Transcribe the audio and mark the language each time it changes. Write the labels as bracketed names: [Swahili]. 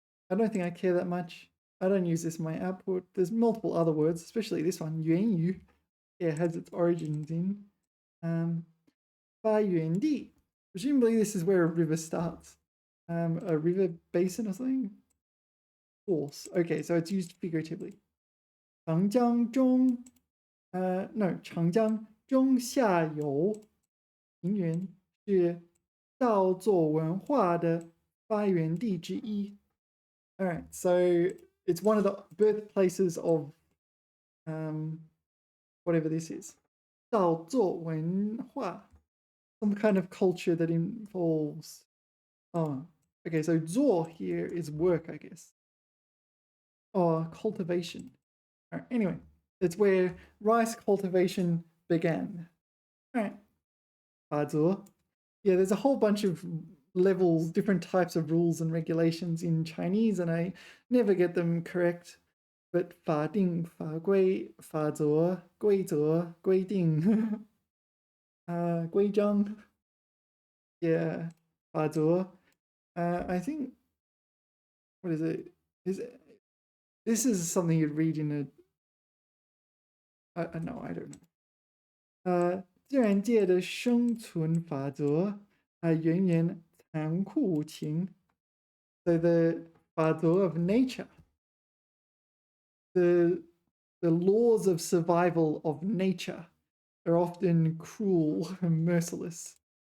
[English] I don't think I care that much. I don't use this in my output. There's multiple other words, especially this one, 源于. It has its origins in. 发源地. Presumably this is where a river starts. A river basin or something? Source. Okay, so it's used figuratively. [Chinese] 长江中 [English] no, [Chinese] 长江中下游平原是稻作文化的发源地之一. [English] All right, so it's one of the birthplaces of whatever this is. 稻作文化, some kind of culture that involves. Oh, okay, so 做 here is work, I guess. Or cultivation. All right, anyway, it's where rice cultivation began. All right. 法则. Yeah, there's a whole bunch of levels, different types of rules and regulations in Chinese, and I never get them correct. [Chinese] But 法定, 法规, 法则, 规则, 规定, 规章. [English] Yeah, 法则.I think, what is it? This is something you'd read in no, I don't know. [Chinese] 自然界的生存法则源于残酷无情. [English] So the 法则 of nature, the laws of survival of nature are often cruel and merciless.